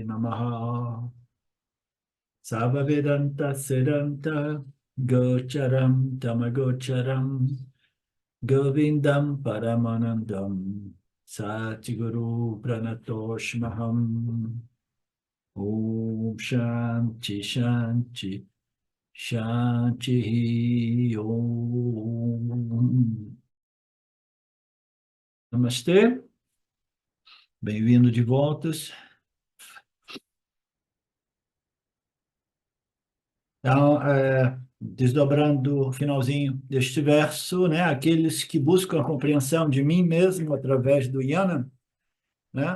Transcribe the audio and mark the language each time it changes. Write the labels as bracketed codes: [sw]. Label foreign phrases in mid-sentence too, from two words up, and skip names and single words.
[sa] नमः सर्व वेदान्त सिद्धान्त गोचरं तमगोचरं गोविन्दं परमानन्दं सद्गुरुं प्रणतोऽस्म्यहम् ॐ शान्ति शान्ति शान्ति ॐ. [pt] Namastê, bem-vindo de voltas. Então, desdobrando o finalzinho deste verso, né? Aqueles que buscam a compreensão de mim mesmo através do Yana, né?